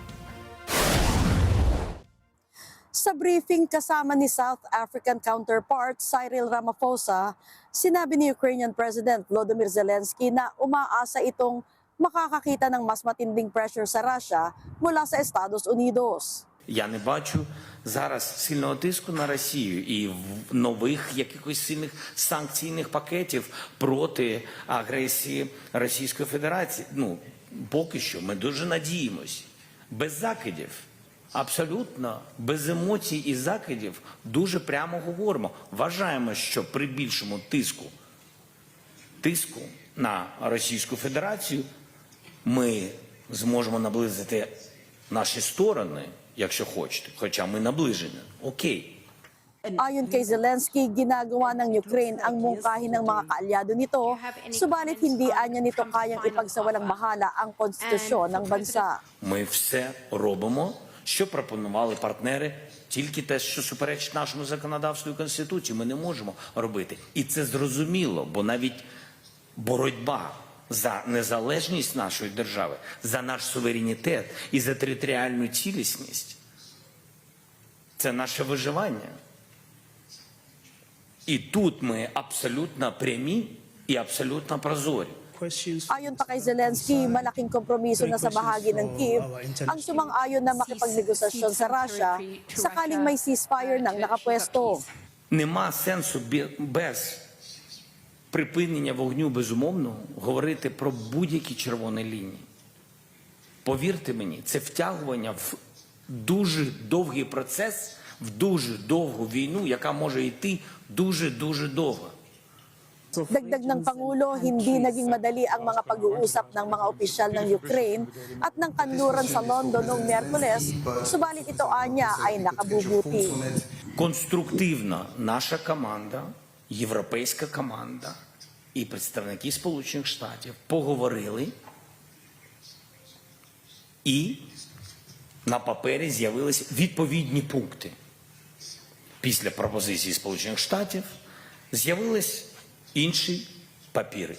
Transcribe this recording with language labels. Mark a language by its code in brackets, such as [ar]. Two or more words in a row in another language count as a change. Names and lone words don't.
[tl] Sa briefing kasama ni South African counterpart Cyril Ramaphosa, sinabi ni Ukrainian President Volodymyr Zelensky na umaasa itong makakakita ng mas matinding pressure sa Russia mula sa Estados Unidos. [uk] Я не бачу зараз сильного тиску на Росію і нових якихось сильних санкційних пакетів проти агресії Російської Федерації. Поки що ми дуже надіємось. Без закидів, абсолютно без емоцій і закидів дуже прямо говоримо. Вважаємо, що при більшому тиску на Російську Федерацію ми зможемо наблизити наші сторони, якщо хочете, хоча ми наближені. Окей. [tl] Ayon kay Zelensky, ginagawa ng Ukraine ang mungkahi ng mga kaalyado nito, subalit hindi anya nito kayang ipagsawalang bahala ang konstitusyon ng bansa. [uk] Ми все робимо, що пропонували партнери, тільки те, що суперечить нашому законодавству і Конституції, ми не можемо робити. І це зрозуміло, бо навіть боротьба за незалежність нашої держави, за наш суверенітет і за територіальну цілісність – це наше виживання. І тут ми абсолютно прямі і абсолютно прозорі. [tl] Ayon pa kay Zelensky, malaking kompromiso na sa bahagi ng Kiev ang sumang-ayon na makipagnegosasyon sa Russia sakaling may ceasefire nang nakapwesto. [uk] Нема сенсу без припинення вогню, безумовно, говорити про будь-які червоні лінії. Повірте мені, це втягування в дуже довгий процес, в дуже довгу війну, яка може йти дуже-дуже довго. [tl] Dagdag ng Pangulo, hindi naging madali ang mga pag-uusap ng mga opisyal ng Ukraine at ng kanluran sa London noong Miyerkules, subalit ito anya ay nakabubuti. [uk] Конструктивна наша команда, європейська команда і представники Сполучених Штатів поговорили і на папері з'явились відповідні пункти. Після пропозиції Сполучених Штатів з'явились інші папіри.